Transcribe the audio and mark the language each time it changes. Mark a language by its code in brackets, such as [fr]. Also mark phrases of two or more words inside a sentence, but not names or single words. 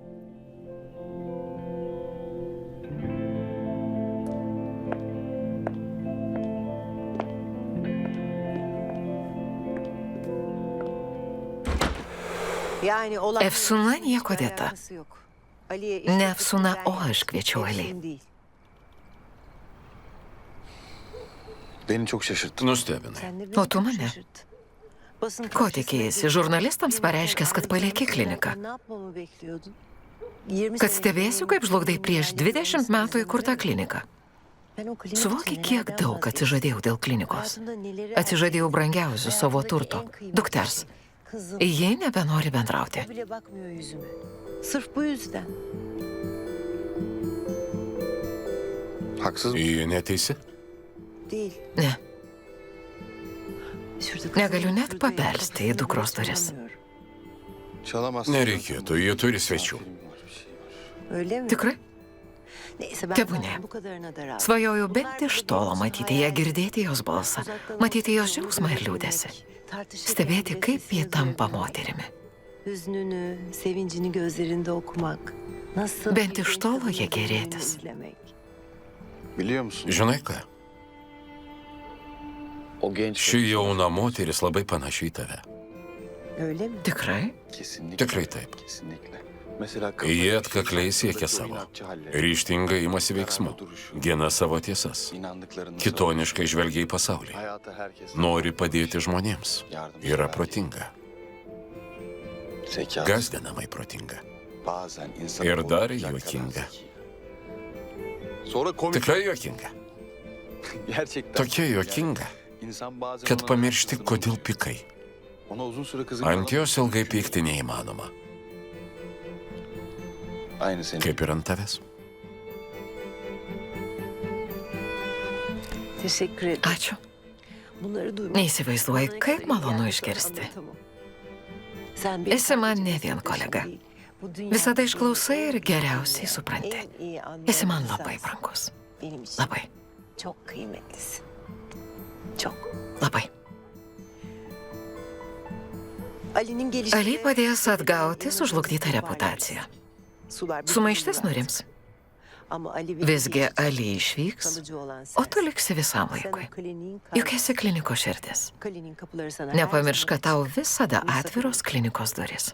[tr] yani olan [lt] Efsun'la nieko dėta. [tr] alakası yok. Ali'ye [lt] Ne Efsun'a, o aš kviečiau Ali. [tr] Efsun değil. Beni çok şaşırttın. [lt] Nustebinai. [tr] Sen de [lt] O [tr] beni [lt] tu [tr] çok [lt] mane. [tr] şaşırttın. Basın [lt] Ko [tr] karşısında [lt] tikėjai? [tr] bir- [lt] Žurnalistams pareiškęs, kad palieki kliniką. [tr] Ne yapmamı bekliyordun? 20 [lt] Kad [tr] sene [lt] stebėsiu, kaip žlugdai prieš 20 metų įkurtą kliniką. [tr] Ben o klinik [lt] Suvoki, [tr] için [lt] kiek [tr] nelerden [lt] daug [tr] vazgeçtim. [lt] atsižadėjau dėl klinikos. [tr] Hayatımda neleri [lt] Atsižadėjau [tr] erteledim. [lt] brangiausių savo [tr] Hayatımdaki [lt] turto, [tr] en kıymetli [lt] dukters. [tr] şey. Kızım. [lt] Ji nebenori bendrauti. [tr] O bile bakmıyor yüzüme. Sırf bu yüzden. Haksız mı? [lt] Ji neteisi? [tr] Değil. [lt] Ne, [tr] Şurada [lt] negaliu [tr] kızımın [lt] net [tr] oturduğu [lt] pabelsti [tr] yerde [lt] į dukros [tr] kafasını [lt] duris. [tr] bulamıyorum. Çalamazsın. [lt] Nereikėtų, jie turi svečių. [tr] Misafirim var, bir şey var. Öyle mi? [lt] Tikrai? [tr] Neyse ben [lt] Tebūnie. [tr] zaten bu kadarına da razıyım. [lt] Svajoju bent iš tolo matyti ją, girdėti jos balsą, matyti jos džiaugsmą ir liūdėsi, stebėti, kaip ji tampa moterimi. [tr] Hüznünü, sevincini gözlerinde okumak. Nasıl [lt] Bent [tr] bir [lt] iš tolo [tr] kadının [lt] ją gerėtis. [tr] gözlerini izlemek. Biliyor musun? [lt] Žinai ką, [tr] O genç [lt] ši jauna moteris labai panaši į tave. [tr] Öyle mi? [lt] Tikrai? [tr] Kesinlikle. [lt] Tikrai taip. [tr] Kesinlikle. Mesela [lt] Jie atkakliai siekia savo. Ryžtingai imasi veiksmų. Gina savo tiesas. [tr] İnandıklarını [lt] Kitoniškai žvelgia į pasaulį. [tr] hayata herkes [lt] Nori padėti žmonėms. Yra protinga. [tr] zeka. [lt] Gąsdinamai protinga. [tr] Bazen insan [lt] Ir dar juokinga. [tr] Sonra komik. [lt] Tikrai juokinga. [tr] Gerçekten. [lt] Tokia juokinga, [tr] İnsan bazen [lt] kad [tr] ona [lt] pamiršti, [tr] kızgın [lt] kodėl [tr] olur. [lt] pikai. [tr] Ona uzun süre kızgın [lt] Ant [tr] kalamaz. [lt] jos ilgai pykti neįmanoma. [tr] Aynı senin. [lt] Kaip ir ant tavęs. [tr] Teşekkür ederim. [lt] Ačiū. [tr] Bunları duymak. [lt] Neįsivaizduoji, [tr] Bana [lt] kaip [tr] kadar [lt] malonu [tr] iyi [lt] išgirsti. [tr] anlatamam. Sen benim [lt] Esi man [tr] sadece [lt] ne vien kolega. [tr] değil, bu dünyada [lt] Visada [tr] beni [lt] išklausai ir geriausiai [tr] en [lt] supranti. [tr] iyi anlayan [lt] Esi man [tr] insansın. [lt] labai brangus. [tr] Benim için [lt] Labai, [tr] çok kıymetlisin. Çok. [lt] labai. [tr] Ali'nin gelişi. [lt] Ali padės atgauti sužlugdytą reputaciją. Sumaištis nurims. Visgi Ali išvyks, o tu liksi visam laikui. Juk esi klinikos širdis. Nepamiršk, kad tau visada atviros klinikos duris.